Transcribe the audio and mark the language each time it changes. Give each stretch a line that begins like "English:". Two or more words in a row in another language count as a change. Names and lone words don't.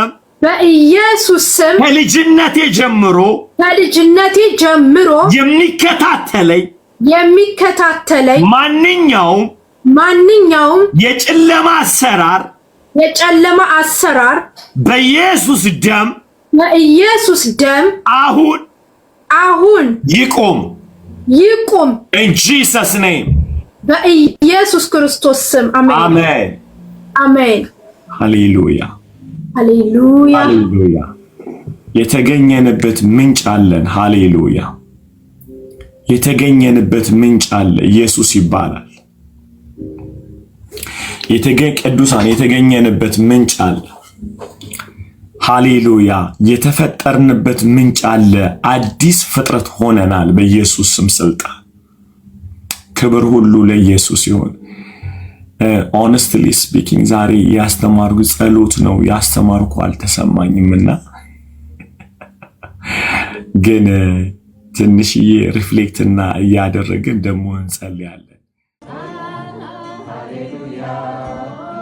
Amharic: ስም ከልጅነቴ ጀምሮ የሚከታተለኝ ማንኛውም የጨለማ አሰራር በኢየሱስ ደም አሁን ይቁም
English: in Jesus name
Amharic: በኢየሱስ ክርስቶስ ስም አሜን ሃሌሉያ የተገኘንበት ምንጭ አለን ሃሌሉያ የተገኘንበት ምንጭ አለ ኢየሱስ ይባላል ቅዱሳን የተገኘንበት ምንጭ አለ ሃሌሉያ የተፈጠርንበት ምንጭ አለ አዲስ ፍጥረት ሆነናል በኢየሱስ ስም ስልጣን ክብር ሁሉ ለኢየሱስ ይሁን
English: honestly speaking
Amharic: ዛሬ ያስተማርኩ ጸሎት ነው ያስተማርኩ አልተሰማኝምና ግን ትንሽዬ ሪፍሌክትና ያደረግን ደሞ እንጸልያለን ሃሌሉያ